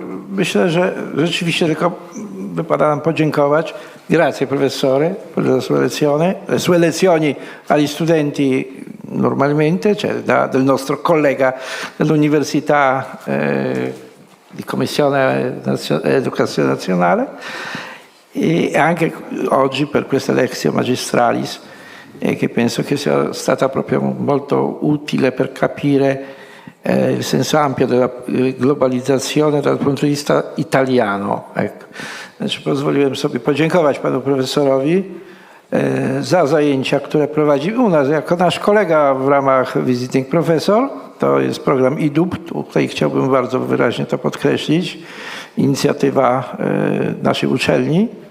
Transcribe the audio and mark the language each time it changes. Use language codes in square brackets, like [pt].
[pl] Myślę, że rzeczywiście tylko wypada nam podziękować. [it] Grazie professore per la sua lezione, le sue lezioni agli studenti normalmente, cioè del nostro collega dell'Università di Commissione Educazione Nazionale, e anche oggi per questa Lectio Magistralis, che penso che sia stata proprio molto utile per capire il senso ampio della globalizzazione dal punto di vista italiano. Ecco. [pl] Znaczy, pozwoliłem sobie podziękować panu profesorowi za zajęcia, które prowadzi u nas jako nasz kolega w ramach Visiting Professor. To jest program IDUB. Tutaj chciałbym bardzo wyraźnie to podkreślić. Inicjatywa naszej uczelni.